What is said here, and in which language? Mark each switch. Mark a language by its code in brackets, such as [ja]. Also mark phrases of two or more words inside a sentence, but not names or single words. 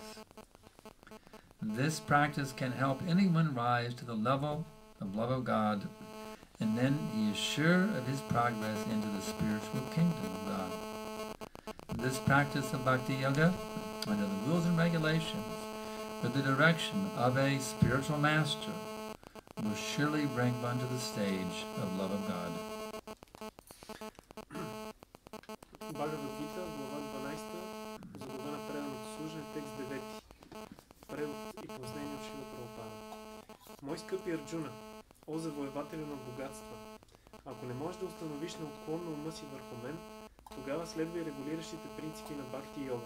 [en] This practice can help anyone rise to the level of love of God, and then he is sure of his progress into the spiritual kingdom of God. This practice of Bhakti Yoga, under the rules and regulations, with the direction of a spiritual master, will surely bring one to the stage of love of God. [bg] Бхагавад Гита, глава 12, за глава на преданото служене, текст 9. Превод и пояснение от Шрила Прабхупада. Мой скъпи Арджуна, о завоевателю на богатства, ако не можеш да установиш неотклонно ума си върху мен, тогава следвай регулиращите принципи на Бхакти Йога.